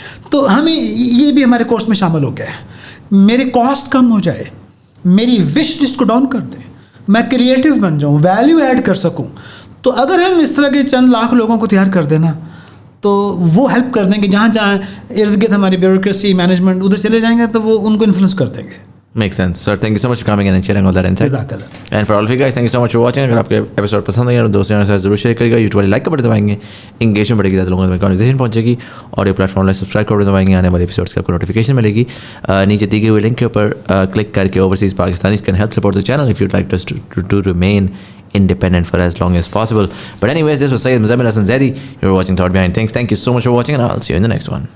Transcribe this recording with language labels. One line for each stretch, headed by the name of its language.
Urdu: تو ہمیں یہ بھی ہمارے کورس میں شامل ہو گیا ہے. میری کاسٹ کم ہو جائے, میری وش لسٹ کو ڈاؤن کر دیں, میں کریٹیو بن جاؤں, ویلیو ایڈ کر سکوں. تو اگر ہم اس طرح کے چند لاکھ لوگوں کو تیار کر دینا, تو وہ ہیلپ کر دیں گے. جہاں ارد گرد ہماری بیوروکریسی, مینجمنٹ ادھر چلے جائیں گے, تو وہ ان کو انفلوئنس کر دیں گے.
English: Makes sense. Sir, thank you so much for coming in and sharing all that insight. And for all of you guys, thank you so much for watching.
Urdu: اگر آپ کے ایپیسوڈ پسند آئی ہے تو دوستوں کے ساتھ ضرور شیئر کریے گا. یوٹیوب والے لائک کا بٹن دبائیں گے, انگیجمنٹ بڑھے گی, زیادہ لوگوں تک کنورسیشن پہنچے گی. آڈیو پلیٹ فارم میں سبسکرائب کا بٹن دبائیں گے, آنے والے ایپیسوڈس کی آپ کو نوٹیفیکیشن ملے گی. نیچے دی گئی ہوئی لنک کے اوپر کلک کر کے
English: Overseas Pakistanis can help support the channel if you like to remain independent for as long as possible. But anyways, this was Syed Muzammil Hassan Zaidi. You're watching Thought Behind Things. Thank you so much for watching, and I'll see you in the next one.